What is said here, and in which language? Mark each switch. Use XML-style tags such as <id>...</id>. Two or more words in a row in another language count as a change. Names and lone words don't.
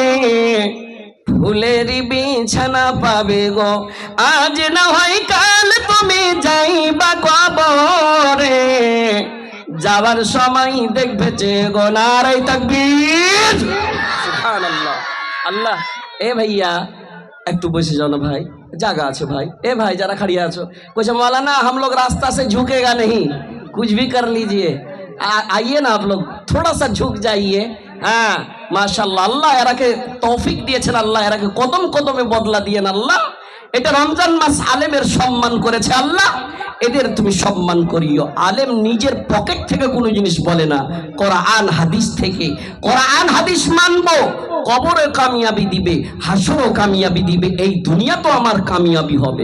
<bn>ফুলের বিছানা পাবে গো আজ না হয় কাল তুমি যাইবা কবরে, যাওয়ার সময় দেখবে যে গো।</bn> <ar>نعرة تكبير، سبحان الله. الله.</ar> <bn>এ ভাইয়া একটু বসে</bn> <hi>जाओ ना भाई,</hi> <bn>জায়গা আছে ভাই। এ ভাই যারা खड़िया আছো,</bn> <hi>कुछ मौलाना हम लोग रास्ता से झुकेगा नहीं, कुछ भी कर लीजिए, आइए ना आप लोग थोड़ा सा झुक जाइए। हाँ माशाल्लाह,</hi> <bn>আল্লাহ এরাকে তৌফিক দিয়েছেন, আল্লাহ এরাকে কদম কদমে বদলা দিয়েন আল্লাহ। এটা রমজান মাস আলেমের সম্মান করেছে আল্লাহ, এদের তুমি সম্মান করিও। আলেম নিজের পকেট থেকে কোনো জিনিস বলে না, কোরআন হাদিস থেকে। কোরআন হাদিস মানবো, কবরে কামিয়াবি দিবে, হাসরও কামিয়াবি দিবে, এই দুনিয়া তো আমার কামিয়াবি হবে।</bn>